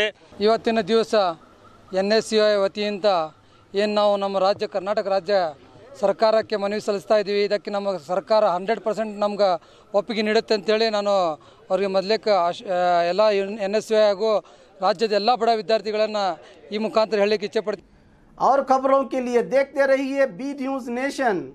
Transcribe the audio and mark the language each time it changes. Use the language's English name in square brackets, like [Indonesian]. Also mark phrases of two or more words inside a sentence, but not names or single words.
[Kannada] ಇವತ್ತಿನ ದಿವಸ ಎನ್ಎಸ್ಯುಐ ವತಿಯಿಂದ ಏನು ನಾವು ನಮ್ಮ ರಾಜ್ಯ ಕರ್ನಾಟಕ ರಾಜ್ಯ ಸರ್ಕಾರಕ್ಕೆ ಮನವಿ ಸಲ್ಲಿಸ್ತಾ ಇದ್ದೀವಿ. ಇದಕ್ಕೆ ನಮ್ಮ ಸರ್ಕಾರ 100% ನಮ್ಗೆ ಒಪ್ಪಿಗೆ ನೀಡುತ್ತೆ ಅಂತೇಳಿ ನಾನು ಅವರಿಗೆ ಮೊದಲೇಕ ಎಲ್ಲ ಎನ್ಎಸ್ಯುಐ ಹಾಗೂ राज्य ಎಲ್ಲ ಬಡ ವಿದ್ಯಾರ್ಥಿಗಳನ್ನು ಈ ಮುಖಾಂತರ ಹೇಳಲಿಕ್ಕೆ ಇಚ್ಛೆ ಪಡ್ತೀನಿ. [Hindi] और खबरों के लिए देखते रहिए बी न्यूज नेशन।